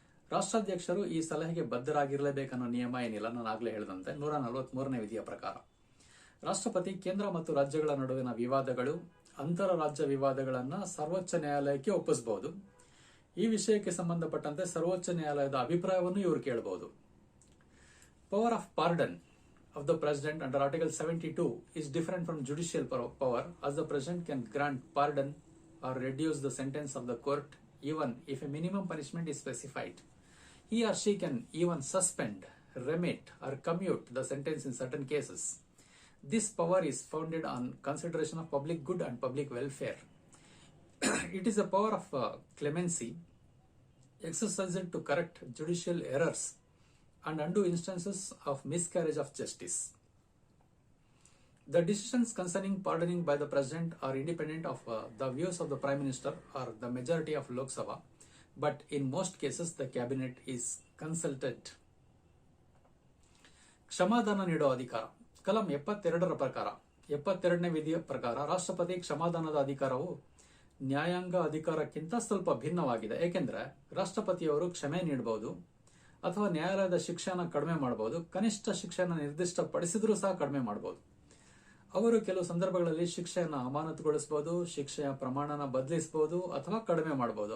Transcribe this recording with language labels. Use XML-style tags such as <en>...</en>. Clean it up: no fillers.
<kn>ರಾಷ್ಟ್ರಾಧ್ಯಕ್ಷರು ಈ ಸಲಹೆಗೆ ಬದ್ಧರಾಗಿರಲೇಬೇಕನ್ನೋ ನಿಯಮ ಏನಿಲ್ಲ. ನಾನು ಆಗ್ಲೇ ಹೇಳಿದಂತೆ 143ನೇ ವಿಧಿಯ ಪ್ರಕಾರ ರಾಷ್ಟ್ರಪತಿ ಕೇಂದ್ರ ಮತ್ತು ರಾಜ್ಯಗಳ ನಡುವಿನ ವಿವಾದಗಳು, ಅಂತರ ರಾಜ್ಯ ವಿವಾದಗಳನ್ನ ಸರ್ವೋಚ್ಚ ನ್ಯಾಯಾಲಯಕ್ಕೆ ಒಪ್ಪಿಸಬಹುದು. ಈ ವಿಷಯಕ್ಕೆ ಸಂಬಂಧಪಟ್ಟಂತೆ ಸರ್ವೋಚ್ಚ ನ್ಯಾಯಾಲಯದ ಅಭಿಪ್ರಾಯವನ್ನು ಇವರು ಕೇಳಬಹುದು.</kn> <en>Power of pardon of the president under Article 72 is different from judicial power, as the president can grant pardon or reduce the sentence of the court even if a minimum punishment is specified. He or she can even suspend, remit or commute the sentence in certain cases. This power is founded on consideration of public good and public welfare. It is a power of clemency exercised to correct judicial errors and undo instances of miscarriage of justice. The decisions concerning pardoning by the president are independent of the views of the prime minister or the majority of Lok Sabha, but in most cases the cabinet is consulted.</en> <kn>ಕ್ಷಮಾದಾನ ನೀಡುವ ಅಧಿಕಾರ. ಕಲಂ 72ರ ಪ್ರಕಾರ 72ನೇ ವಿಧಿಯ ಪ್ರಕಾರ ರಾಷ್ಟ್ರಪತಿ ಕ್ಷಮಾದಾನದ ಅಧಿಕಾರವು ನ್ಯಾಯಾಂಗ ಅಧಿಕಾರಕ್ಕಿಂತ ಸ್ವಲ್ಪ ಭಿನ್ನವಾಗಿದೆ. ಏಕೆಂದ್ರೆ ರಾಷ್ಟ್ರಪತಿಯವರು ಕ್ಷಮೆ ನೀಡಬಹುದು ಅಥವಾ ನ್ಯಾಯಾಲಯದ ಶಿಕ್ಷೆಯನ್ನು ಕಡಿಮೆ ಮಾಡಬಹುದು. ಕನಿಷ್ಠ ಶಿಕ್ಷೆಯನ್ನು ನಿರ್ದಿಷ್ಟಪಡಿಸಿದ್ರೂ ಸಹ ಕಡಿಮೆ ಮಾಡಬಹುದು. ಅವರು ಕೆಲವು ಸಂದರ್ಭಗಳಲ್ಲಿ ಶಿಕ್ಷೆಯನ್ನು ಅಮಾನತುಗೊಳಿಸಬಹುದು, ಶಿಕ್ಷೆಯ ಪ್ರಮಾಣನ ಬದಲಿಸಬಹುದು ಅಥವಾ ಕಡಿಮೆ ಮಾಡಬಹುದು.</kn>